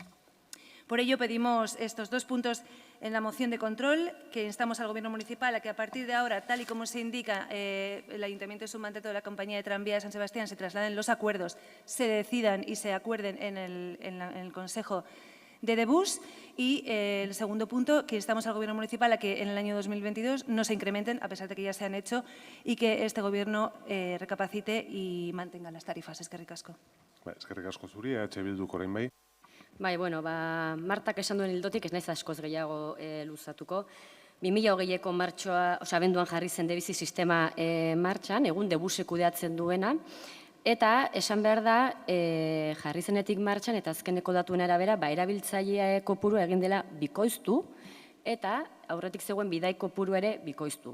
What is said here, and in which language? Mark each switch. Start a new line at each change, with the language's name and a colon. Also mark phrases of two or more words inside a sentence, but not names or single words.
Spanish: Por ello, pedimos estos dos puntos en la moción de control, que instamos al Gobierno municipal a que a partir de ahora, tal y como se indica, el Ayuntamiento es un mandato de la Compañía de Tranvía de San Sebastián, se trasladen los acuerdos, se decidan y se acuerden en el Consejo de Debus y el segundo punto, que instamos al Gobierno municipal a que en el año 2022 no se incrementen, a pesar de que ya se han hecho, y que este Gobierno recapacite y mantenga las tarifas.
Basque: Eskerrik asko. Eskerrik asko zuri, Bilduko orain bai. Bai, bueno, Martak esan duen ildotik, ez naiz askoz gehiago luzatuko. 2020ko martxoa, abenduan jarri zen Debizi sistema martxan, egun Debusek kudeatzen duena, eta esan behar da, jarri zenetik martxan, eta azkeneko datuen arabera, erabiltzaile kopuru egin dela bikoiztu, eta aurretik zegoen bidai kopuru ere bikoiztu.